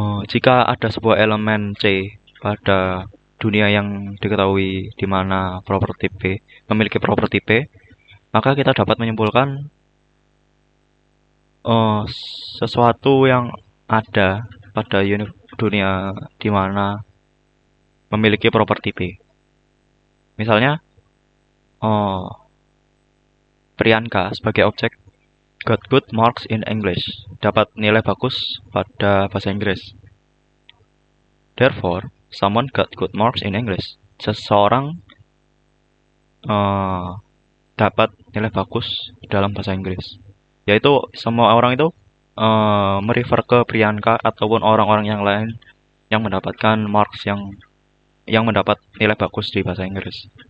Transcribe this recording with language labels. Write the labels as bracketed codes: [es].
[id] Jika ada sebuah elemen C pada dunia yang diketahui di mana properti P memiliki properti P, maka kita dapat menyimpulkan sesuatu yang ada pada dunia di mana memiliki properti P. Misalnya Priyanka sebagai objek [en] got good marks in English, [id] dapat nilai bagus pada bahasa Inggris. [en] Therefore, someone got good marks in English. [id] Seseorang dapat nilai bagus dalam bahasa Inggris. Yaitu semua orang itu merefer ke Priyanka ataupun orang-orang yang lain yang mendapatkan marks yang mendapat nilai bagus di bahasa Inggris.